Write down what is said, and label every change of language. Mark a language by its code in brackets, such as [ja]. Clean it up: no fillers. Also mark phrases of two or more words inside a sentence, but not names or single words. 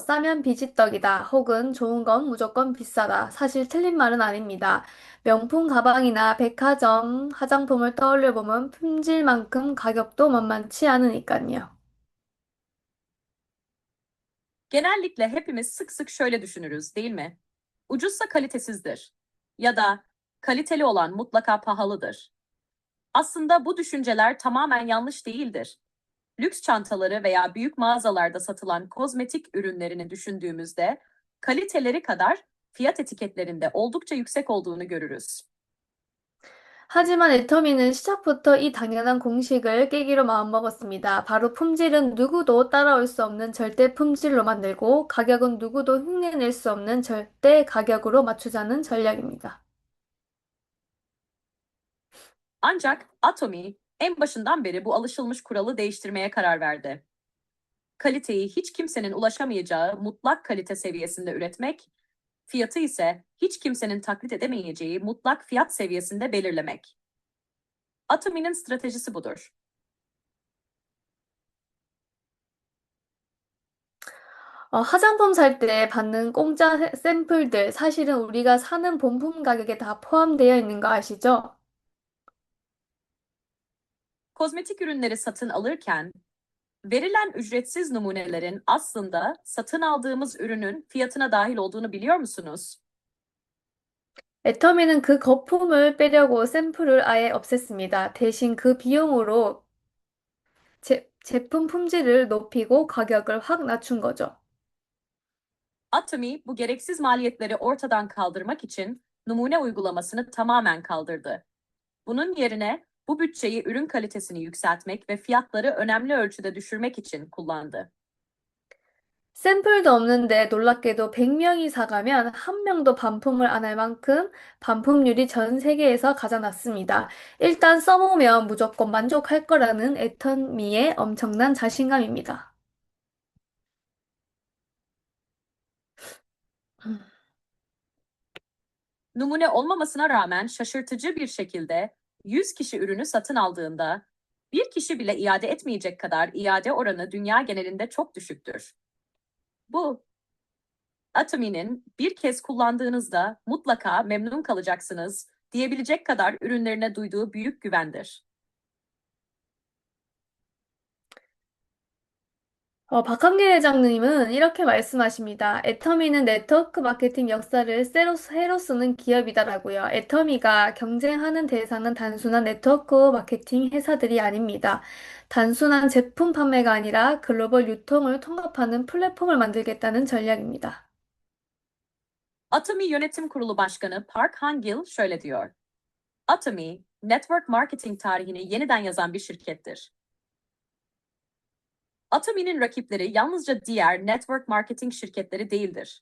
[ko] 싸면 비지떡이다. 혹은 좋은 건 무조건 비싸다. 사실 틀린 말은 아닙니다. 명품 가방이나 백화점, 화장품을 떠올려 보면 품질만큼 가격도 만만치 않으니까요. [tr] Genellikle hepimiz sık sık şöyle düşünürüz, değil mi? Ucuzsa kalitesizdir. ya da kaliteli olan mutlaka pahalıdır. Aslında bu düşünceler tamamen yanlış değildir. Lüks çantaları veya büyük mağazalarda satılan kozmetik ürünlerini düşündüğümüzde kaliteleri kadar fiyat etiketlerinde oldukça yüksek olduğunu görürüz. [ko] 하지만 애터미는 시작부터 이 당연한 공식을 깨기로 마음먹었습니다. 바로 품질은 누구도 따라올 수 없는 절대 품질로 만들고 가격은 누구도 흉내낼 수 없는 절대 가격으로 맞추자는 전략입니다. [tr] Ancak Atomy en başından beri bu alışılmış kuralı değiştirmeye karar verdi. Kaliteyi hiç kimsenin ulaşamayacağı mutlak kalite seviyesinde üretmek, fiyatı ise hiç kimsenin taklit edemeyeceği mutlak fiyat seviyesinde belirlemek. Atomy'nin stratejisi budur. [ko] 화장품 살 때 받는 공짜 샘플들, 사실은 우리가 사는 본품 가격에 다 포함되어 있는 거 아시죠? [tr] Kozmetik ürünleri satın alırken verilen ücretsiz numunelerin aslında satın aldığımız ürünün fiyatına dahil olduğunu biliyor musunuz? [ko] 애터미는 그 거품을 빼려고 샘플을 아예 없앴습니다. 대신 그 비용으로 제품 품질을 높이고 가격을 확 낮춘 거죠. [tr] Atomy bu gereksiz maliyetleri ortadan kaldırmak için numune uygulamasını tamamen kaldırdı. Bunun yerine bu bütçeyi ürün kalitesini yükseltmek ve fiyatları önemli ölçüde düşürmek için kullandı. [ko] 샘플도 없는데 놀랍게도 100명이 사가면 한 명도 반품을 안 할 만큼 반품률이 전 세계에서 가장 낮습니다. 일단 써보면 무조건 만족할 거라는 애터미의 엄청난 자신감입니다. [tr] Numune olmamasına rağmen şaşırtıcı bir şekilde 100 kişi ürünü satın aldığında bir kişi bile iade etmeyecek kadar iade oranı dünya genelinde çok düşüktür. Bu Atomy'nin bir kez kullandığınızda mutlaka memnun kalacaksınız diyebilecek kadar ürünlerine duyduğu büyük güvendir. [ko] 박한길 회장님은 이렇게 말씀하십니다. 애터미는 네트워크 마케팅 역사를 새로 쓰는 기업이다라고요. 애터미가 경쟁하는 대상은 단순한 네트워크 마케팅 회사들이 아닙니다. 단순한 제품 판매가 아니라 글로벌 유통을 통합하는 플랫폼을 만들겠다는 전략입니다. [tr] Atomy Yönetim Kurulu Başkanı Park Han-gil şöyle diyor. Atomy, [en] network marketing [tr] tarihini yeniden yazan bir şirkettir. Atomy'nin rakipleri yalnızca diğer [en] network marketing [tr] şirketleri değildir.